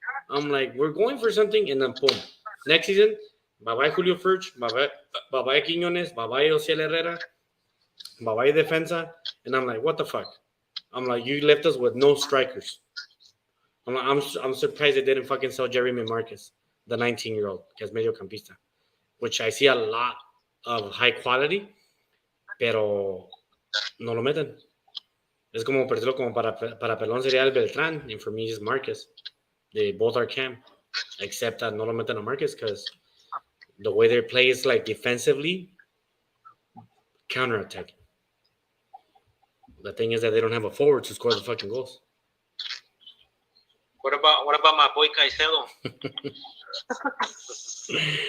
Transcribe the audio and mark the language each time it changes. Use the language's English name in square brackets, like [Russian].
[English] I'm like, we're going for something, and then boom. Next season, bye-bye Julio Furch, bye-bye Quinones, bye-bye Ociel Herrera, bye-bye defensa, and I'm like, what the fuck? I'm like, you left us with no strikers. I'm surprised they didn't fucking sell Jeremy Marquez, the 19-year-old, [Spanish] que es mediocampista, [English] which I see a lot of high quality, [Spanish] pero no lo meten. Es como perderlo como para Pelón sería el Beltrán, [English] and for me it's Marquez. They both are cam, except that [Spanish] no lo meten a Marquez [English] because the way they play is like defensively counterattacking. The thing is that they don't have a forward to score the fucking goals. What about my boy Caicedo?